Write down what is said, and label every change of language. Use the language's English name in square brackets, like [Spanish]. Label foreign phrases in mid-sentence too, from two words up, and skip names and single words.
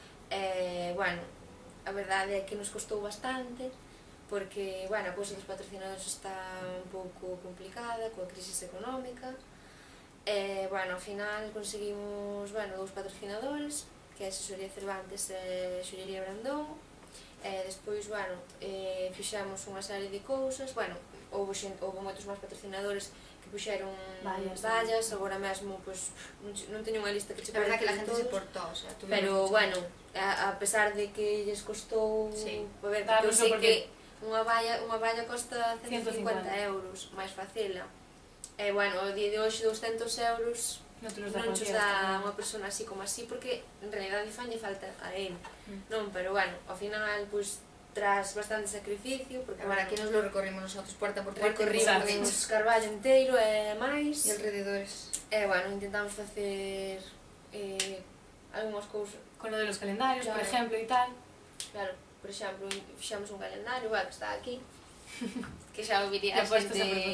[Galician] bueno, a verdade é que nos costou bastante, porque, bueno, a cousa dos patrocinadores está un pouco complicada, coa crisis económica, bueno, ao final conseguimos, bueno, 2 patrocinadores, que é a Asesoría Cervantes e Xullería Brandón, despois, bueno, fixemos unha serie de cousas, bueno, houve moitos máis patrocinadores que puxeron vallas, agora mesmo, pois, non teño unha lista que che [Spanish] La verdad [Galician] pode [Spanish] que la [Galician] dicir [Spanish] gente se [Galician] todos, [Spanish] portó, o sea, tuvieron [Galician] pero, [Spanish] mucho [Galician] bueno, [Spanish] gusto. [Galician] a pesar de que lles costou, [Spanish] Sí. [Galician] a ver, [Spanish] Claro, [Galician] porque eu non, sei porque- que unha valla costa 150 150 euros, máis facela. E, bueno, o día de hoxe 200 euros [Spanish] No te los da [Galician] non chos [Spanish] cualquiera. [Galician] dá unha persona así como así, porque en realidad fanlle falta a él, non? Pero, bueno, ao final, pois, tras bastante sacrificio, porque, [Spanish] Ahora [Galician] bueno, [Spanish] aquí nos lo recorrimos nosotros puerta por puerta. [Galician] recorrimos Carballo inteiro e máis, [Spanish] Y alrededores. [Galician] e, bueno, intentamos facer algunhas cousas. [Spanish] Con lo de los calendarios, por Claro. ejemplo, y tal. [Galician] Claro, por exemplo, fixamos un calendario, bueno, que está aquí, que xa o viría [Spanish] Ya puestos a [Galician] xente...